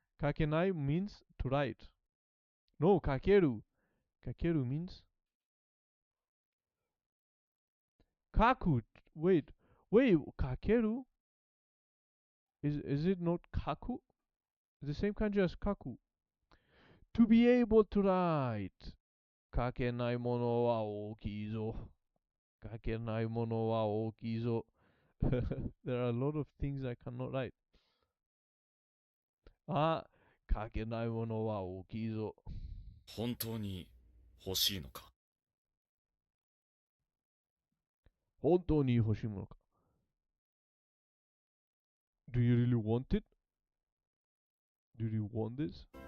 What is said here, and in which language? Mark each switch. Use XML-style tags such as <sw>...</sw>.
<en>かけない means to write. No, かける means 書く。 Wait, かける is it not 書く? The same kanji as 書く。 To be able to write.</en> <ja>書けないものは大きいぞ。書けないものは大きいぞ。</ja> <en>There are a lot of things I cannot write.</en> <ja>書けないものは大きいぞ。本当に欲しいのか？本当に欲しいものか？</ja> <en>Do you really want it? Do you want this?</en>